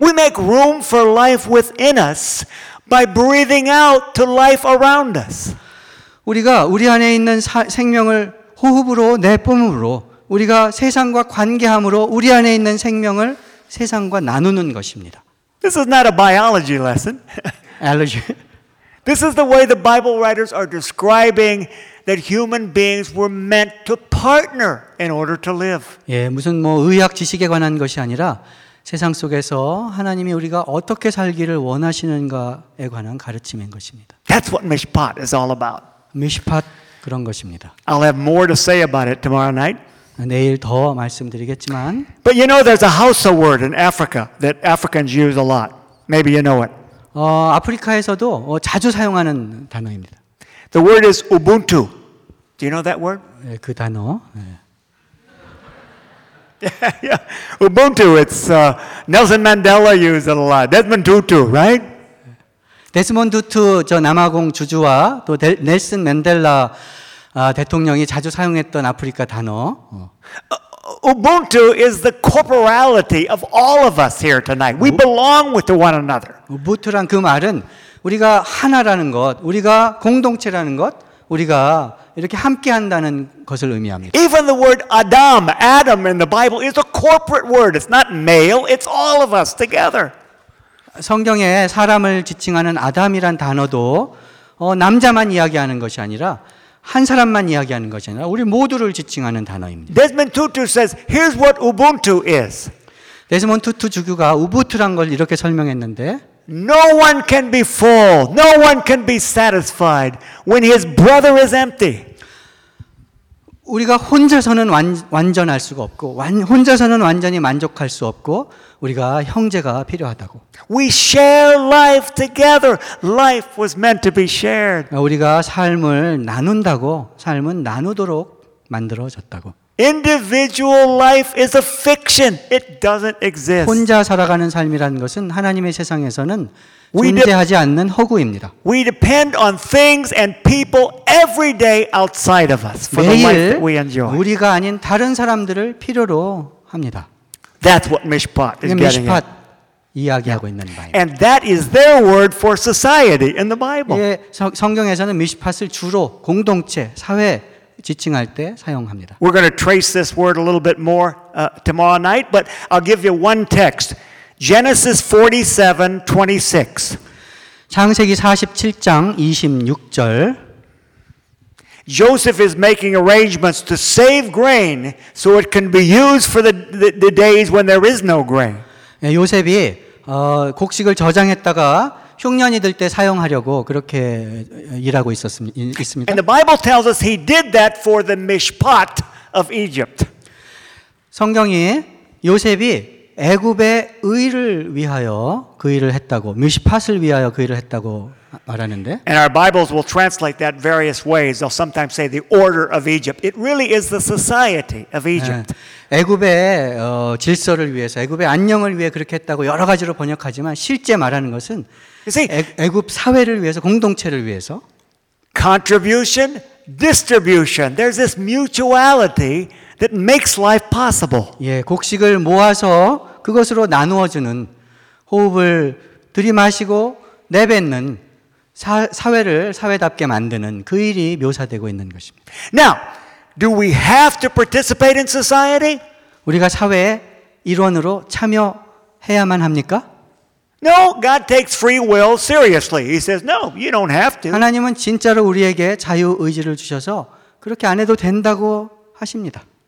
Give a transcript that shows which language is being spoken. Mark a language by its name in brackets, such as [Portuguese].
[English] We make room for life within us by breathing out to life around us. [Korean] 우리가 우리 안에 있는 생명을 호흡으로 내뿜음으로 우리가 세상과 관계함으로 우리 안에 있는 생명을 세상과 나누는 것입니다. [English] This is not a biology lesson. Allergy. This is the way the Bible writers are describing that human beings were meant to partner in order to live. [Korean] 예, 무슨 뭐 의학 지식에 관한 것이 아니라 세상 속에서 하나님이 우리가 어떻게 살기를 원하시는가에 관한 가르침인 것입니다. [English] That's what Mishpat is all about. [Korean] Mishpat 그런 것입니다. [English] I'll have more to say about it tomorrow night. [Korean] 내일 더 말씀드리겠지만. [English] But you know there's a Hausa word in Africa that Africans use a lot. Maybe you know it. [Korean] 아프리카에서도 자주 사용하는 단어입니다. [English] The word is Ubuntu. Do you know that word? [Korean] 예, 그 단어. 예. [English] Yeah, yeah. Ubuntu, it's Nelson Mandela used it a lot. Desmond Tutu, right? [Korean] Desmond Tutu, 저 남아공 주주와 또 넬슨 맨델라 대통령이 자주 사용했던 아프리카 단어. [English] Ubuntu is the corporality of all of us here tonight. We belong with one another. [Korean] Ubuntu란 그 말은 우리가 하나라는 것, 우리가 공동체라는 것, 우리가 이렇게 함께 한다는 것을 의미합니다. [English] Even the word Adam, Adam in the Bible is a corporate word. It's not male. It's all of us together. [Korean] 성경에 사람을 지칭하는 아담이란 단어도 남자만 이야기하는 것이 아니라 한 사람만 이야기하는 것이 아니라 우리 모두를 지칭하는 단어입니다. [English] Desmond Tutu says, "Here's what Ubuntu is." [Korean] 데스몬드 투투 주교가 우부트란 걸 이렇게 설명했는데 [English] No one can be full, no one can be satisfied when his brother is empty. [Korean] 우리가 혼자서는 완전할 수가 없고 혼자서는 완전히 만족할 수 없고 우리가 형제가 필요하다고. [English] We share life together. Life was meant to be shared. [Korean] 우리가 삶을 나눈다고 삶은 나누도록 만들어졌다고. [English] Individual life is a fiction. It doesn't exist. [Korean] 혼자 살아가는 삶이라는 것은 하나님의 세상에서는 존재하지 않는 허구입니다. [English] We depend on things and people every day outside of us for the life that we enjoy. [Korean] 매일 우리가 아닌 다른 사람들을 필요로 합니다. [English] That's what Mishpat is getting at. [Korean] 이야기하고 있는 바입니다. [English] And that is their word for society in the Bible. [Korean] 예, 성경에서는 미시팟을 주로 공동체, 사회 지칭할 때 사용합니다. [English] We're going to trace this word a little bit more tomorrow night, but I'll give you one text. Genesis 47:26. [Korean] 창세기 47장 26절. [English] Joseph is making arrangements to save grain so it can be used for the days when there is no grain. [Korean] 예, 요셉이 곡식을 저장했다가 흉년이 될 때 사용하려고 그렇게 일하고 있습니다. [English] And the Bible tells us he did that for the Mishpat of Egypt. [Korean] 성경이 요셉이 애굽의 의를 위하여 그 일을 했다고 미시팟을 위하여 그 일을 했다고 말하는데 [English] And our Bibles will translate that various ways. They'll sometimes say the order of Egypt. It really is the society of Egypt. [Korean] 애굽의 질서를 위해서 애굽의 안녕을 위해 그렇게 했다고 여러 가지로 번역하지만 실제 말하는 것은 애굽 사회를 위해서 공동체를 위해서 [English] contribution, distribution. There's this mutuality that makes life possible. [Korean] 예, 곡식을 모아서 그것으로 나누어 주는 호흡을 들이마시고 내뱉는 사회를 사회답게 만드는 그 일이 묘사되고 있는 것입니다. [English] Now, do we have to participate in society? [Korean] 우리가 사회의 일원으로 참여해야만 합니까? [English] No, God takes free will seriously. He says, "No, you don't have to." [Korean] 하나님은 진짜로 우리에게 자유 의지를 주셔서 그렇게 안 해도 된다고 하십니다.